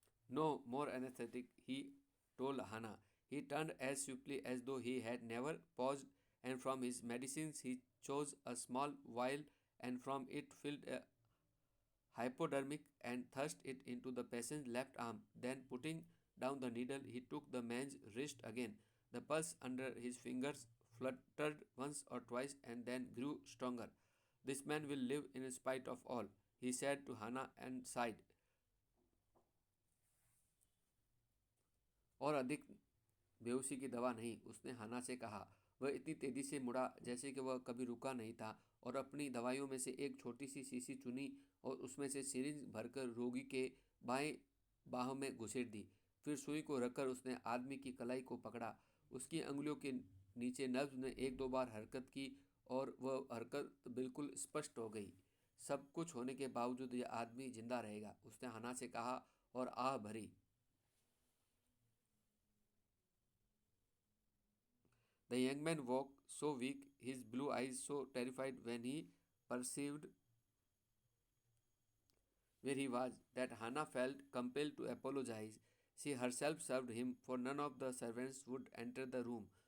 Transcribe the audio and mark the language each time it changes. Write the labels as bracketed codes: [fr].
[en] No more anesthetic, he told Hannah. He turned as swiftly as though he had never paused, and from his medicines he chose a small vial and from it filled a hypodermic and thrust it into the patient's left arm. Then, putting down the needle, he took the man's wrist again. The pulse under his fingers fluttered once or twice and then grew stronger. This man will live in spite of all, he said to Hannah and sighed. [hi] और अधिक बेहोशी की दवा नहीं, उसने हना से कहा। वह इतनी तेजी से मुड़ा जैसे कि वह कभी रुका नहीं था और अपनी दवाइयों में से एक छोटी सी शीशी चुनी और उसमें से सिरिंज भरकर रोगी के बाएं बाहों में घुसेड़ दी। फिर सुई को रखकर उसने आदमी की कलाई को पकड़ा। उसकी अंगुलियों के नीचे नब्ज ने एक दो बार हरकत की और वह हरकत बिल्कुल स्पष्ट हो गई। सब कुछ होने के बावजूद यह आदमी जिंदा रहेगा, उसने हना से कहा और आह भरी। [en] The young man woke, so weak, his blue eyes so terrified when he perceived where he was, that Hannah felt compelled to apologize. She herself served him, for none of the servants would enter the room.